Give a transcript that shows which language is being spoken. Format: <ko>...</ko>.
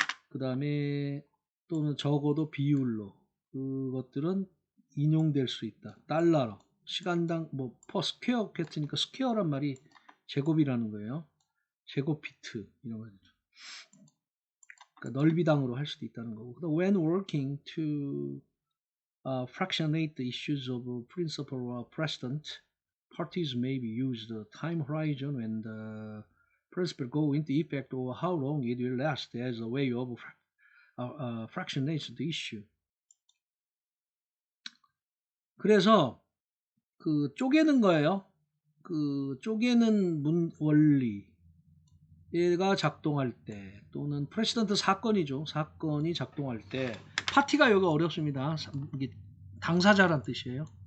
<ko>그 다음에 또는 적어도 비율로 그것들은 인용될 수 있다. 달러로 시간당 뭐 퍼 스퀘어 팩트니까 스퀘어란 말이 제곱이라는 거예요. 제곱피트 이런 거죠. 그러니까 넓이당으로 할 수도 있다는 거고.</ko> <en>When working to fractionate the issues of principle or precedent, parties may be used the time horizon when the principle go into effect or how long it will last as a way of fractionate the issue.</en> <ko>그래서 그 쪼개는 거예요. 그 쪼개는 원리 얘가 작동할 때 또는 프레시던트 사건이죠. 사건이 작동할 때 파티가 여기 어렵습니다. 이게 당사자란 뜻이에요.</ko>